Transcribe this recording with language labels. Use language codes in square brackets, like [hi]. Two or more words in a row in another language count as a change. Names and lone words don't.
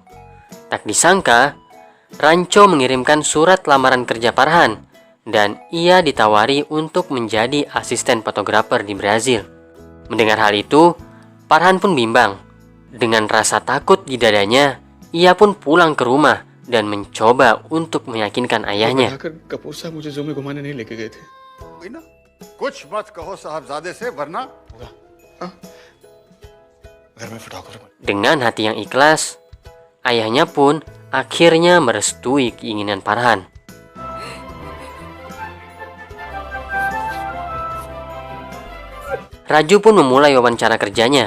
[id] Tak disangka, Rancho mengirimkan surat lamaran kerja Farhan dan ia ditawari untuk menjadi asisten fotografer di Brazil. Mendengar hal itu, Farhan pun bimbang. Dengan rasa takut di dadanya, ia pun pulang ke rumah dan mencoba untuk meyakinkan ayahnya. [hi] कुछ मत कहो साहबजादे से वरना [id] Dengan hati yang ikhlas, ayahnya pun akhirnya merestui keinginan Farhan. Raju pun memulai wawancara kerjanya.